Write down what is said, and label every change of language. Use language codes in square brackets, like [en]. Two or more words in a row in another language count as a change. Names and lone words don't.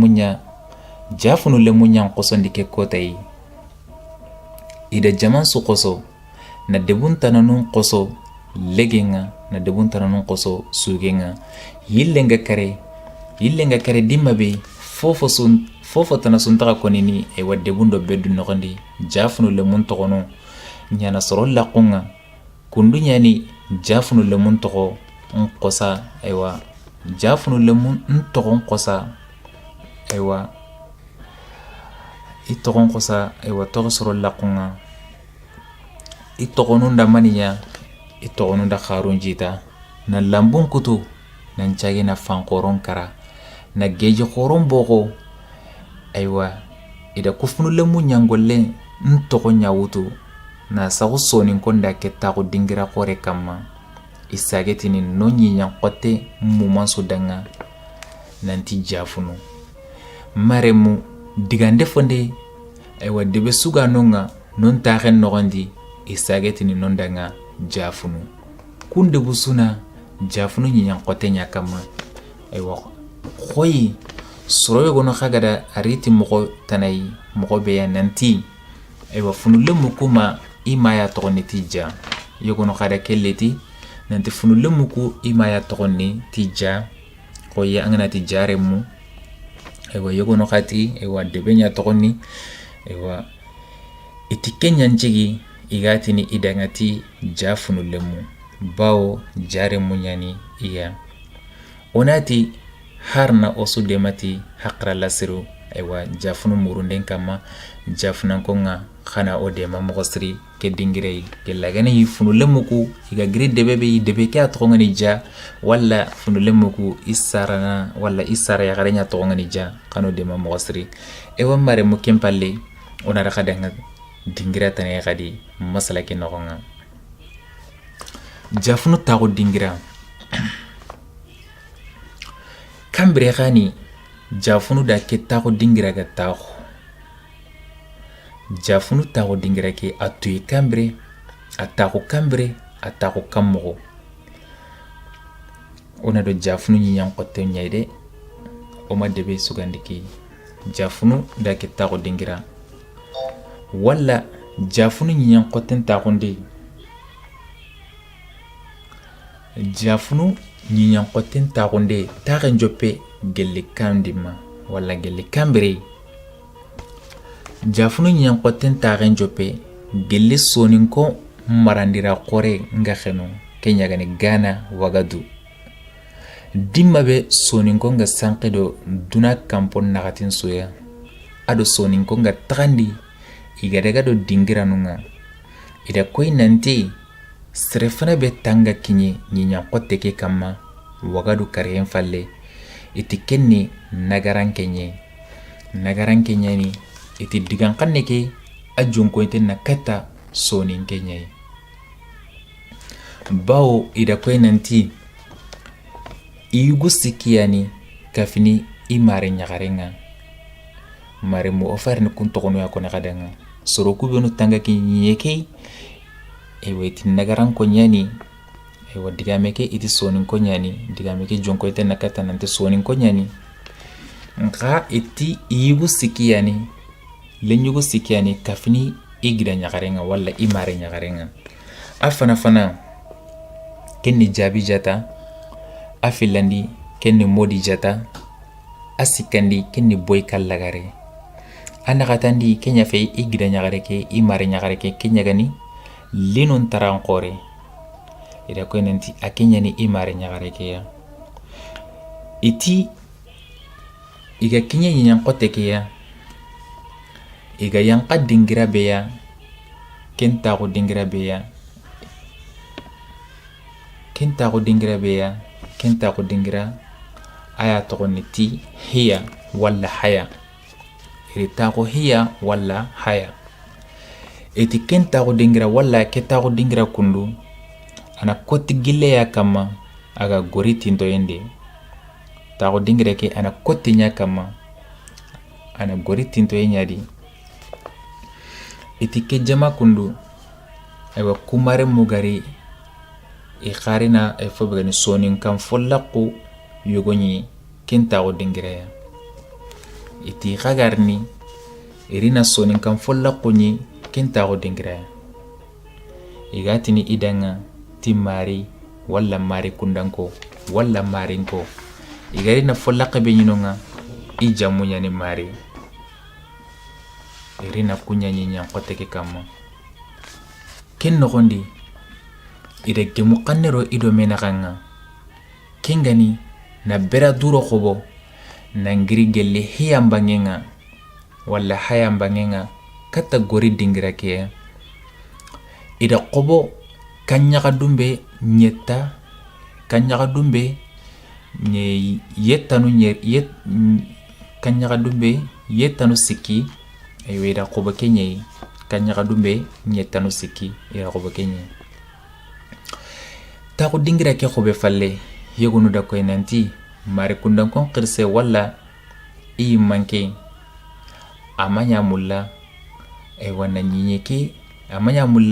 [snk] le munya qosondi ke kotai ida jamansu qoso na debun tananun qoso legenga na debun tananun qoso sugenga yillenga kare dimabe fofo tanasun taga konini e wadde bundo beddu nogondi jafunu le mun togono nyana soro laqunga kundu nyani jafunu le mun togo qosa aywa jafunu le mun togon qosa aywa itogon qosa aywa togo soro laqunga itogonu ndamaniya itogonu nda kharun jita na lambun kutu na njage na fankoron kara na geji khoron bogo aywa ida kufunu le munyangolle ntogo nyawutu na sago sonin konda ketta ko dingira khore kama isagetini no ɲiɲan kote mumanso danga nanti jafunu maremu digande fonde aywa debe suga nonga non taxen noxondi isagetini non danga jafunu kunde busuna jafunu ɲiɲan kote ɲa kama aywa xoyi soro yogono xagada ariti moxo tanayi moxo beya nanti aywa funule muku ma i maya toxoni ti ja yogono xada kelleti nanti funule muku i maya toxoni ti ja xoyi angana ti jaremu aywa yogono xati aywa debe ɲa toxoni aywa iti kenɲancigi igatini idangati ja funulemu bawo jaremu ɲani iya onati harna osu demati haqra lasiru aywa jafunu murunden kama jafunankonga xana o dema moxosiri ke dingirei ke lagane yi funulemu iga giri debe be debe ke a toxongani ja walla funulemu ku isarana walla isara ya garenya toxongani ja xano dema moxosiri ewa maremu kempalle onara xadanga dingira tane xadi masala ke noxonga jafunu taxu dingira kambire xani jafunu da ke taxu dingira ga taxu jafunu taxu dingira ke a tuyi kambire a taxu kambire a taxu kammoxo ona do jafunu ɲiɲan xotte ɲai de oma debe sugandi ke jafunu da ke taxu dingira walla jafunu ɲiɲan xotten taxunde jafunu ɲiɲan xotten taxunde taxen joppe gelli kandima walla gelli kambire jafunu ɲiɲan xotten taxen joppe gelli soninko marandira xore nga xenu ke ɲagani gana wagadu dimma be soninko nga sanke do duna kampon naxatin soya ado soninko nga taxandi igadaga do dingiranu nga ida koy nanti sere fana be tanga kiɲe ɲiɲan xotte ke kanma wagadu kariyen falle iti kenni nagaran kenye ni iti digan kanne ke a jonkoyinte na kata sonin kenye bawo ida koy nanti iyugu sikiyani kafini i mare ɲagarenga mare mu ofarini kun togonoya kone xadanga soro kubenu tanga ki ɲiɲe ke ewa iti nagaran ko ɲani ewa digame ke iti sonin ko ɲani digame ke jonkoyinte na kata nante sonin ko ɲani nka iti iyugu sikiyani lenyugu sikiyani kafini i gira ɲagarenga walla i mare ɲagarenga a fana kenni jaabi jata a filandi kenni modi jata a sikandi kenni boy kallagare a naxatandi ke ɲafe i gira ɲagare ke i mare ɲagare ke ke ɲagani linun taran xore ida koy nanti a ke ɲani i mare ɲagare keya iti iga kiɲe ɲiɲan xote keya iga yanka dingira beya ken taxu dingira beya ken taxu dingira aya toxoni ti hiya walla haya iri taxu hiya walla haya iti ken taxu dingira walla ke taxu dingira kundu ana koti gilleya kama aga gori tintoyende taxu dingira ke ana koti ɲa kama ana gori tintoye ɲadi iti ke jama kundu aywa kumare mugari i xarina ay fo begani sonin kan follaqu yogoɲi ken taxu dingiraya iti xagarni irina sonin kan follaqu ɲi ken taxu dingiraya igatini idanga ti mari walla mari kundanko walla marinko igarina follaqe be ɲinonga i jamu ɲani mari irina kuɲaɲi ɲan xote ke kanma ken noxondi ida gemu kannero ido menaxanga kengani na bera duro xobo nangiri gelle hiyambangenga walla hayambangenga katta gori dingira ke ida xobo kanɲaxa dumbe ɲetta kanɲaxa dumbe kanɲaxa dumbe yettanu sikki aywa ida xobo ke ɲei kanɲaxa dumbe ɲettanu sikki ida xobo ke ɲei taxu dingira ke xobe falle yegunu da koy nanti mari kundan kon qirse walla i manke amanya mulla wannan nyinye ke amanya